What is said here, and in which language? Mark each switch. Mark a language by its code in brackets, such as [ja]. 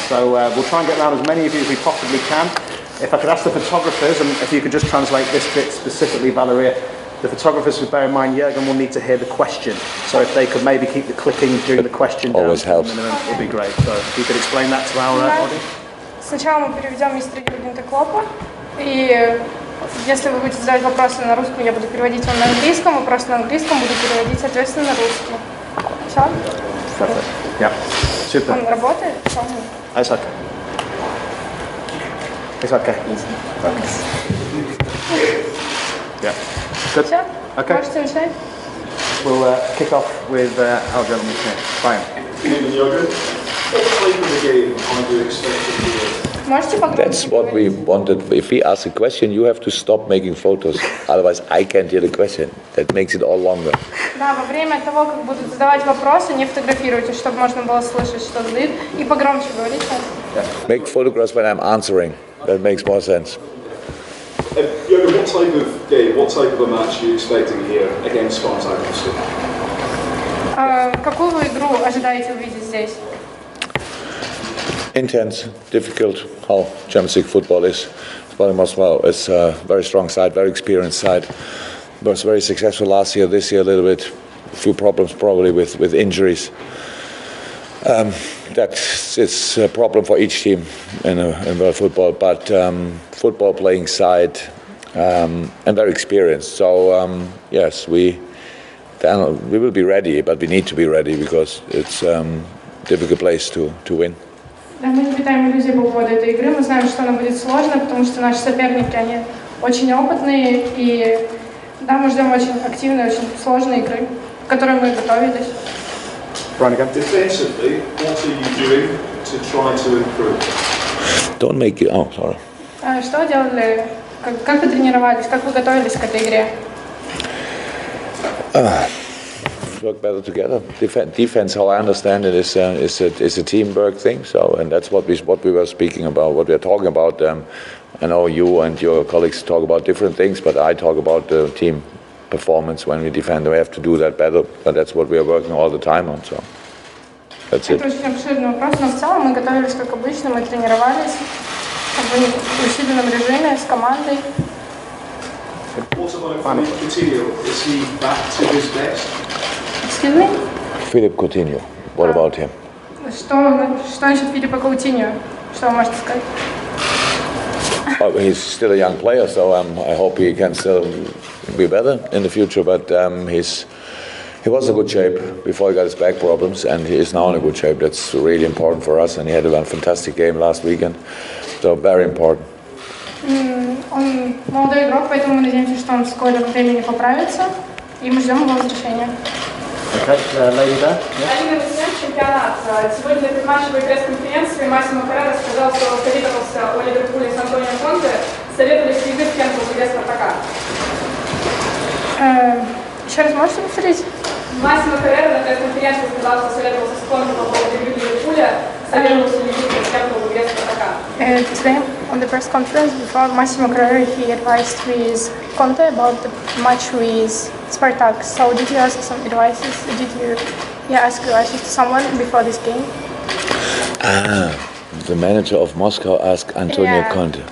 [en] So we'll try and get around as many of you as we possibly can. If I could ask the photographers, and if you could just translate this bit specifically, Valeria, the photographers would bear in mind Jurgen will need to hear the question. So if they could maybe keep the clicking during the question down, always helps. It would be great. So if you could explain that to our audience. [ru] Сначала мы переведем мистера Юргена Клоппа, и если вы будете задавать вопросы на русском, я буду переводить вам на английском, вопросы на английском буду переводить, соответственно, на русский. Все? [en] Yeah. Super. [ru] Он работает? [en] It's okay. It's okay. Yeah. Good. [ru] Все? [en] Okay. [ru] Можете начинать? [en] We'll kick off with our gentleman here. Brian. That's what we wanted. If we ask a question, you have to stop making photos. Otherwise, I can't hear the question. That makes it all longer. [ru] Да, во время того, как будут задавать вопросы, не фотографируйте, чтобы можно было слышать, что задают, и погромче говорите. [en] Make photographs when I'm answering. That makes more sense. Jurgen, what type of game, what type of a match are you expecting here against Spartak Moscow? [ru] Какую вы игру ожидаете увидеть здесь? [en] Intense, difficult, how Champions League football is. Spartak Moscow is a very strong side, very experienced side. Was very successful last year, this year a little bit. A few problems probably with injuries. That is a problem for each team in world football, but football playing side and very experienced. So yes, we will be ready, but we need to be ready because it's a difficult place to win. [ru] Да, мы не питаем иллюзий по поводу этой игры. Мы знаем, что она будет сложной, потому что наши соперники, они очень опытные, и да, мы ждем очень активной, очень сложной игры, к которой мы готовились. [en] Defensively, what are you doing to try to improve? Don't make it. Oh, sorry. [ru] Что делали? Как вы тренировались? Как вы готовились к этой игре? [en] Work better together. Defense, how I understand it, is a teamwork thing. So, and that's what we were speaking about, what we are talking about. I know you and your colleagues talk about different things, but I talk about the team performance when we defend. We have to do that better, but that's what we are working all the time on. So, that's it. [ru] Это очень обширный вопрос, но в целом мы готовились как обычно, мы тренировались в усиленном режиме с командой. [en] What about Philippe Coutinho? Is he back to his best? Excuse me? Philippe Coutinho. What about him? [ru] Что насчет Филиппа Каутиньо? Что вы можете сказать? [en] Oh, he's still a young player, so I hope he can still be better in the future. But he was in good shape before he got his back problems, and he is now in a good shape. That's really important for us, and he had a fantastic game last weekend, so very important. [ru] Он молодой игрок, поэтому мы надеемся, что он в скором времени поправится, и мы ждем его возвращения. Один чемпионат. Сегодня на предматчевой пресс-конференции Массимо Каррера сказал, что советовался о Ливерпуле с Антонио Конте. Советовались ли вы с кем-то в игре Спартака? Еще раз можете повторить? Массимо Каррера на пресс-конференции сказал, что советовался с Конте по поводу игры Ливерпуля. Советовался ли вы с кем-то в игре Спартака? [en] Today, on the press conference before Massimo Carrera, he advised with Conte about the match with Spartak. So did you ask some advices? Did you ask advices to someone before this game? The manager of Moscow asked Antonio Conte.